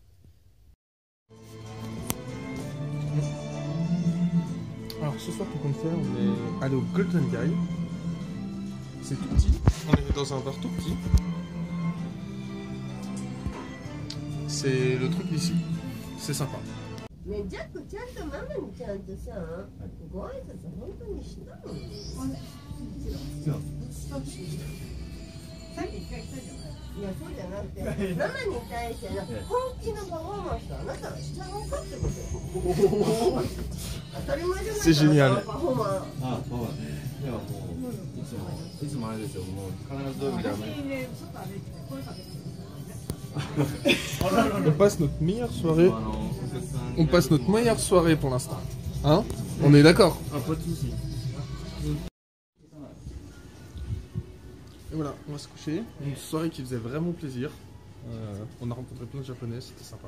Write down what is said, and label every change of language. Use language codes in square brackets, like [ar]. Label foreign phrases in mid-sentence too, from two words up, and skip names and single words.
[fr] Alors ce soir, tout compte faire, on est allé au Golden Guy. C'est tout petit. On est dans un bar tout petit. C'est le truc d'ici. C'est sympa. Mais Jack, [ja] ちゃんとママにちゃんとさ、ご挨拶本当にしたの？さっき一回来たじゃない？いや、そうじゃなくて、ママに対しての本気のパフォーマンスとあなたはしちゃうのかってことよ。当たり前じゃないか、パフォーマンス。あ、パフォーマンス。いや、もういつもあれですよ。もう必ずどういう意味でも。ちょっと歩いて声かけて。 [fr] On passe notre meilleure soirée on passe notre meilleure soirée pour l'instant. Hein? On est d'accord? Ah, pas de soucis. Et voilà, on va se coucher. Une soirée qui faisait vraiment plaisir. On a rencontré plein de Japonais, c'était sympa.